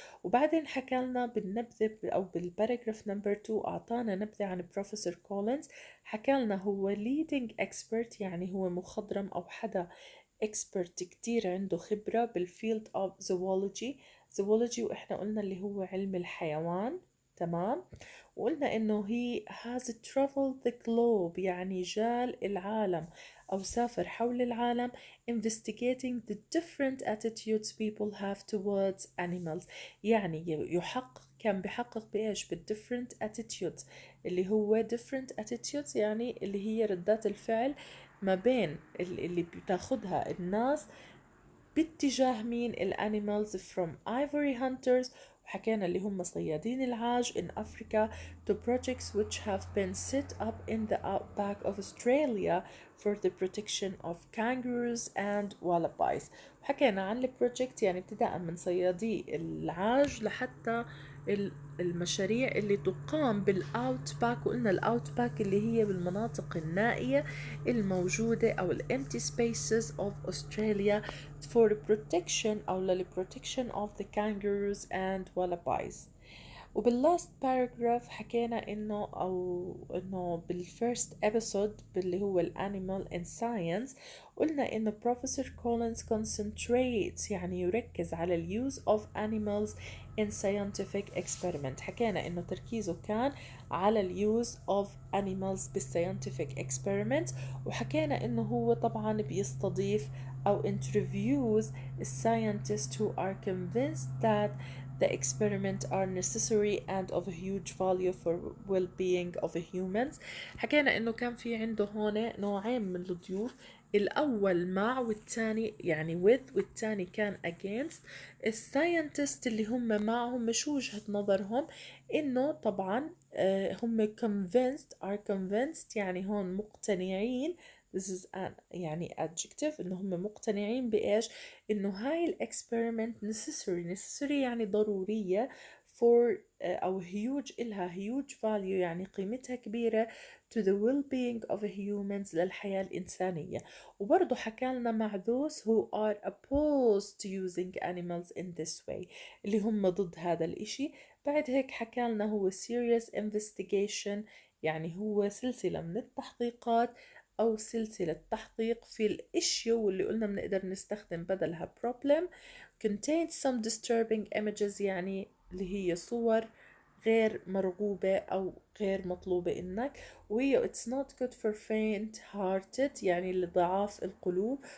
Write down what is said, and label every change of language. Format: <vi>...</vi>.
<ar>وبعدين حكى لنا بالنبذة أو بالباراجراف نمبر 2 أعطانا نبذة عن بروفيسور كولينز. حكى لنا هو</ar> <en>leading expert</en> <ar>يعني هو مخضرم أو حدا expert كتير عنده خبرة بالفيلد</ar> <en>of zoology.</en> <ar>zoology وإحنا قلنا اللي هو علم الحيوان. تمام. وقلنا إنه</ar> <en>he has traveled the globe</en> <ar>يعني جال العالم أو سافر حول العالم</ar> <en>investigating the different attitudes people have towards animals.</en> <ar>يعني كان بيحقق بإيش</ar> <en>different attitudes</en> <ar>اللي هو</ar> <en>different attitudes</en> <ar>يعني اللي هي ردات الفعل ما بين اللي بتاخدها الناس باتجاه مين الانيمالز</ar> <en>from ivory hunters</en> <ar>وحكينا اللي هم صيادين العاج</ar> <en>in Africa to projects which have been set up in the outback of Australia for the protection of kangaroos and wallabies.</en> <ar>وحكينا عن البروجكت يعني ابتداء من صيادي العاج لحتى المشاريع اللي تقام بالاوتباك. وقلنا الاوتباك اللي هي بالمناطق النائية الموجودة أو</ar> <en>empty spaces of Australia for protection</en> <ar>أو لل</ar> <en>protection of the kangaroos and wallabies.</en> <ar>وباللاست باراجراف حكينا انه بالفيرست ابيسود باللي هو الانيمال and science قلنا انه بروفيسور كولينز</ar> <en>concentrates</en> <ar>يعني يركز على اليوز</ar> <en>of animals in scientific experiment.</en> <ar>حكينا انه تركيزه كان على اليوز</ar> <en>of animals بالscientific experiment،</en> <ar>وحكينا انه هو طبعا بيستضيف او</ar> <en>interviews scientists who are convinced that the experiment are necessary and of a huge value for well-being of humans.</en> <ar>حكينا انه كان في عنده هون نوعين من الضيوف، الاول مع والثاني يعني with والثاني كان against. الساينتست اللي هم معهم مش وجهة نظرهم انه طبعا هم convinced يعني هون مقتنعين.</ar> <en>this is an</en> <ar>يعني adjective انه هم مقتنعين بايش؟ انه هاي الاكسبيرمنت necessary يعني ضرورية for أو huge إلها</ar> <en>huge value</en> <ar>يعني قيمتها كبيرة</ar> <en>to the well-being of humans</en> <ar>للحياة الإنسانية. وبرضه حكى لنا مع</ar> <en>those who are opposed to using animals in this way</en> <ar>اللي هم ضد هذا الإشي. بعد هيك حكى لنا هو</ar> <en>serious investigation،</en> <ar>يعني هو سلسلة من التحقيقات أو سلسلة تحقيق في الإشيو واللي قلنا بنقدر نستخدم بدلها</ar> <en>problem contains some disturbing images،</en> <ar>يعني اللي هي صور غير مرغوبة أو غير مطلوبة إنك، وهي</ar> <en>it's not good for faint hearted</en> <ar>يعني لضعاف القلوب.</ar>